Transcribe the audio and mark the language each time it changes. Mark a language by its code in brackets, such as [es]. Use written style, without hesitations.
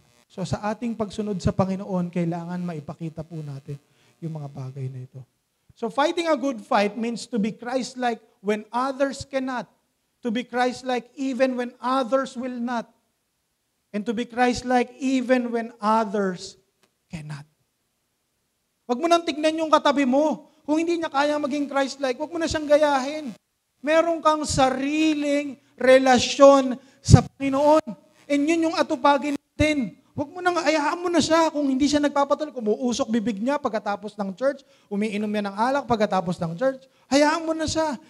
[tl] So sa ating pagsunod sa Panginoon, kailangan maipakita po natin yung mga bagay na ito. [en] So fighting a good fight means to be Christ-like when others cannot. To be Christ-like even when others will not. And to be Christ-like even when others cannot. [tl] Huwag mo nang tignan yung katabi mo. Kung hindi niya kaya maging Christ-like, huwag mo na siyang gayahin. Meron kang sariling relasyon sa Panginoon. And yun yung atupagin natin. Huwag mo nang, ayaan mo na siya. Kung hindi siya nagpapatuloy, kumuusok bibig niya pagkatapos ng church, umiinom niya ng alak pagkatapos ng church, hayaan mo na siya.